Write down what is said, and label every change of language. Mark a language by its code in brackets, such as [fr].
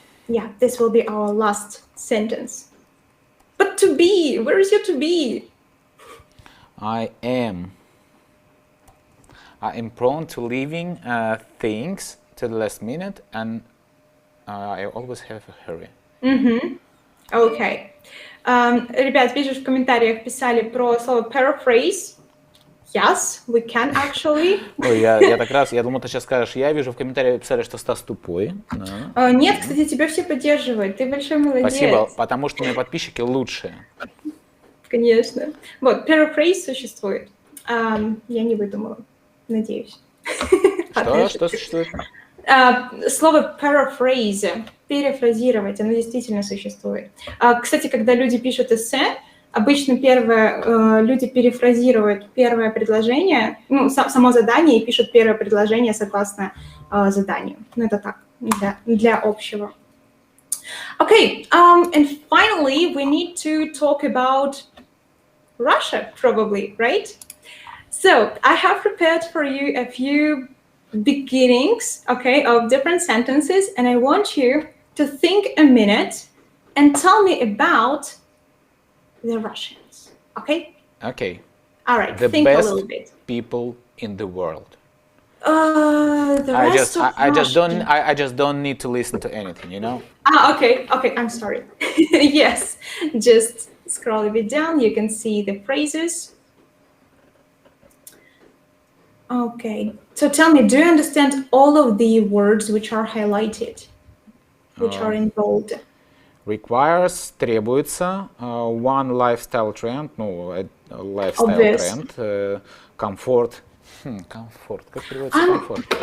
[en] Yeah, this will be our last sentence. But to be, where is your to be? I am prone to leaving things to the last minute, and I always have a hurry. Okay. [ru] Ребят, вижу, в комментариях писали про слово paraphrase. [en] Yes, we can actually. [ru] Ой, я так раз, я думал, ты сейчас скажешь, я вижу в комментариях писали, что Стас тупой. Да. Нет, кстати, тебя все поддерживают. Ты большой молодец. Спасибо, потому что мои подписчики лучшие. Конечно. Вот, paraphrase существует. Я не выдумала, надеюсь. Что существует? Слово paraphrase, перефразировать, оно действительно существует. Кстати, когда люди пишут эссе, обычно люди перефразируют первое предложение, ну, само задание, и пишут первое предложение согласно заданию. Ну, это так, для общего. [en] Okay, and finally, we need to talk about Russia, probably, right? So, I have prepared for you a few beginnings, okay, of different sentences, and I want you to think a minute and tell me about the Russians, okay? Okay. All right, The think a best little bit. people in the world. The rest of I just Russian. don't need to listen to anything, you know? Okay, I'm sorry. Yes, just scroll a bit down, you can see the phrases. Okay, so tell me, do you understand all of the words which are highlighted, which are in bold? Requires, [ru] требуется, [en] one lifestyle trend, ну, lifestyle Obvious. [ru] trend, комфорт, комфорт, как переводится комфорт?